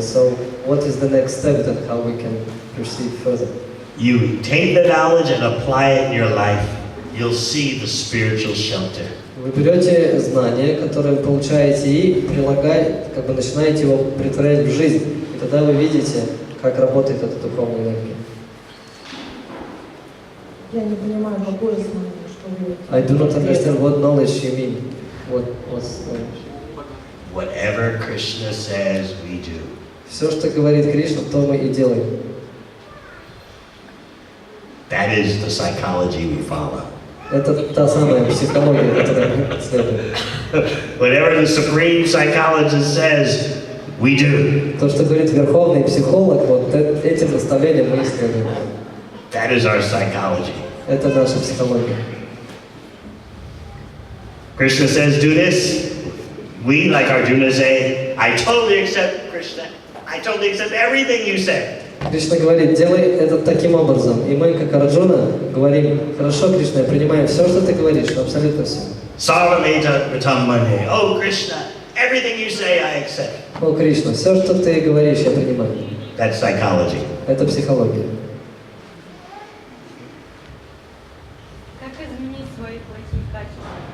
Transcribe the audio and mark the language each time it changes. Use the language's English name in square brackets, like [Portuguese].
[English] So what is the next step then, how we can proceed further? You take the knowledge and apply it in your life. You'll see the spiritual shelter. [Russian] Вы берете знания, которые вы получаете, и начинаете его претворять в жизнь. И тогда вы видите, как работает эта духовная энергия. Я не понимаю, какое знание, что вы... [English] I do not understand what knowledge you mean. What's knowledge? Whatever Krishna says, we do. [Russian] Все, что говорит Кришна, то мы и делаем. [English] That is the psychology we follow. [Russian] Это та самая психология, которой мы следуем. [English] Whatever the supreme psychologist says, we do. [Russian] То, что говорит верховный психолог, вот этим наставлением мы и следуем. [English] That is our psychology. [Russian] Это наша психология. [English] Krishna says, do this. We, like Arjuna, say, I totally accept Krishna. I totally accept everything you said. [Russian] Кришна говорит, делай это таким образом. И мы, как Арджуна, говорим, хорошо, Кришна, я принимаю все, что ты говоришь, абсолютно все. [Sanskrit] Sarvameta Pratamane. [English] Oh, Krishna, everything you say, I accept. [Russian] О, Кришна, все, что ты говоришь, я принимаю. [English] That's psychology. [Russian] Это психология. Как изменить свои плохие качества?